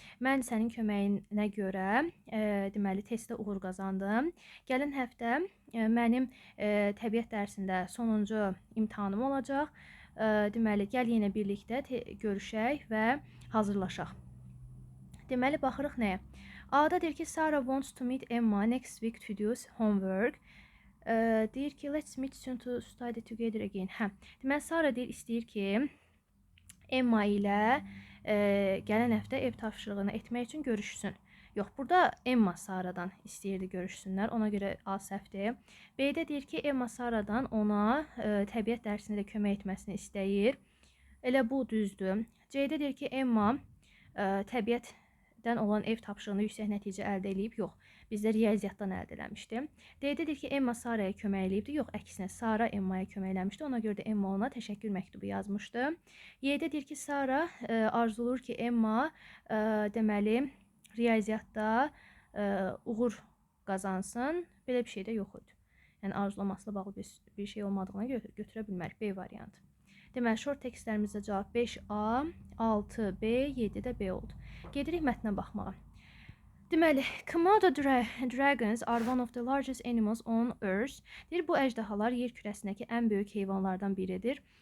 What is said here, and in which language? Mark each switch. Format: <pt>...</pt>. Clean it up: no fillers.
<az>Mən sənin köməyinə görə, deməli, testdə uğur qazandım. Gələn həftə mənim təbiət dərsində sonuncu imtahanım olacaq. Deməli, gəl yenə birlikdə görüşək və hazırlaşaq. Deməli, baxırıq nəyə? A-da deyir ki,</az> <en>Sarah wants to meet Emma next week to do homework.</en> <az>Deyir ki,</az> <en>let's meet soon to study together again.</en> <az>Deməli, Sarah deyir, istəyir ki, Emma ilə gələn həftə ev tapşırığını etmək üçün görüşsün. Yox, burada Emma Sarahdan istəyirdi görüşsünlər. Ona görə A səhvdir. B-də deyir ki, Emma Sarahdan ona təbiət dərsində kömək etməsini istəyir. Elə bu düzdür. C-də deyir ki, Emma təbiətdən olan ev tapşırığında yüksək nəticə əldə edib. Yox, bizdə riyaziyyatdan əldə eləmişdi. D-də deyir ki, Emma Saraya kömək eləyibdi. Yox, əksinə Sara Emma'ya kömək eləmişdi. Ona görə də Emma ona təşəkkür məktubu yazmışdı. Y-də deyir ki, Sara arzulur ki, Emma deməli riyaziyyatda uğur qazansın. Belə bir şey də yox idi. Yəni arzulamasına bağlı bir şey olmadığına götürə bilmərik. B variantı. Deməli, short tekstlərimizdə cavab 5A, 6B, 7 də B oldu. Gedirik mətnə baxmağa. Deməli,</az> <en>Komodo dragons are one of the largest animals on Earth.</en> <az>Deyir, bu əjdahalar yer kürəsindəki ən böyük heyvanlardan biridir.</az>